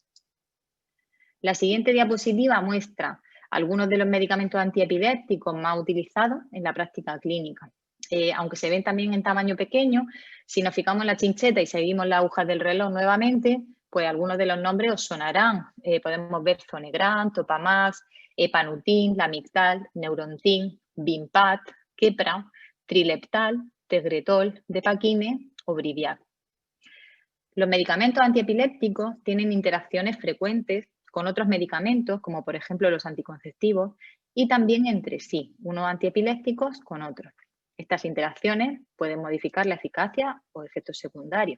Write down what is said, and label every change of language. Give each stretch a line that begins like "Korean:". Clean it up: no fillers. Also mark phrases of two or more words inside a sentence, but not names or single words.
Spanish: La siguiente diapositiva muestra algunos de los medicamentos antiepilépticos más utilizados en la práctica clínica. Aunque se ven también en tamaño pequeño, si nos fijamos en la chincheta y seguimos las agujas del reloj nuevamente, pues algunos de los nombres os sonarán. Podemos ver Zonegran, Topamax, Epanutin, Lamictal, Neurontin, Vimpat, Keppra, Trileptal, Tegretol, Depakine o Briviact. Los medicamentos antiepilépticos tienen interacciones frecuentes con otros medicamentos, como por ejemplo los anticonceptivos, y también entre sí, unos antiepilépticos con otros. Estas interacciones pueden modificar la eficacia o efectos secundarios.